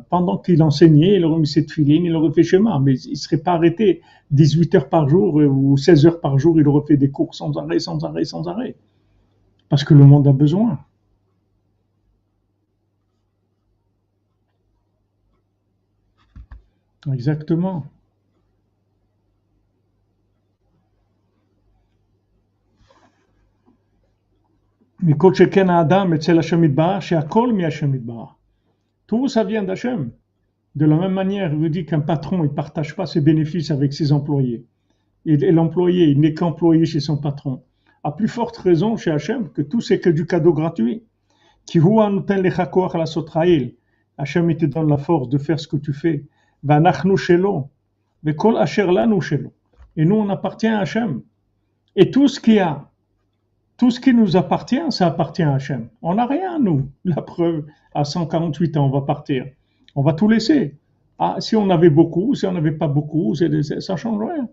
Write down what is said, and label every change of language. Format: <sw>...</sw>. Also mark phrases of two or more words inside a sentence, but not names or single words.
<fr>Pendant qu'il enseignait, il aurait mis ses tefilines, il aurait fait schéma, mais il ne serait pas arrêté 18 heures par jour ou 16 heures par jour. Il aurait fait des cours sans arrêt, sans arrêt, sans arrêt. Parce que le monde a besoin. Exactement.</fr> <he>מכל שכן האדם אצל השם יתברך, שהכל מהשם יתברך.</he> <fr>Tout ça vient d'Hachem. De la même manière, il vous dit qu'un patron, il ne partage pas ses bénéfices avec ses employés. Et l'employé, il n'est qu'employé chez son patron. À plus forte raison chez Hachem, que tout c'est que du cadeau gratuit.</fr> <he>כי הוא נותן לך כח לעשות חיל.</he> <fr>Hachem, il te donne la force de faire ce que tu fais.</fr> <he>ואנחנו שלו. וכל אשר לנו שלו.</he> <fr>Et nous, on appartient à Hachem. Et tout ce qui nous appartient, ça appartient à Hachem. On n'a rien, nous. La preuve, à 148 ans, on va partir. On va tout laisser. Ah, si on avait beaucoup, si on n'avait pas beaucoup, ça ne change rien.</fr>